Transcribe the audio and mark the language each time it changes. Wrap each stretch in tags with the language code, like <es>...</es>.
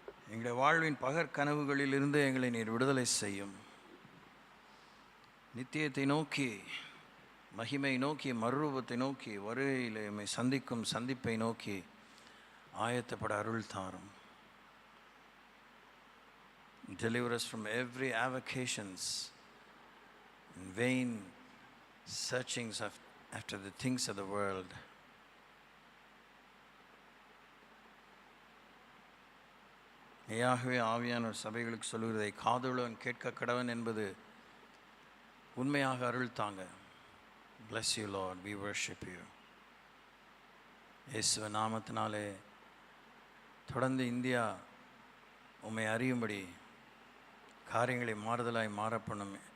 <ta>எங்களுடைய வாழ்வின் பகற்கனவுகளிலிருந்து எங்களை நீர் விடுதலை செய்யும். நித்தியத்தை நோக்கி, மகிமை நோக்கி, மறுரூபத்தை நோக்கி, வருகையில் எம்மை சந்திக்கும் சந்திப்பை நோக்கி ஆயத்தப்பட அருள் தாரும்.</ta> <en>Deliver us from every avocations and vain searchings after the things of the world.</en> <ta>மெய்யாகவே ஆவியானவர் சபைகளுக்கு சொல்லுகிறதை காதுள்ளவன் கேட்க கடவன் என்பது உண்மையாக அருள் தாங்க.</ta> <en>Bless you, Lord. We worship you.</en> <ta>இயேசுவின் நாமத்தினாலே தொடர்ந்து இந்தியா உம்மை அறியும்படி காரியங்களை மாறுதலாய் மாறப்பண்ணும்.</ta>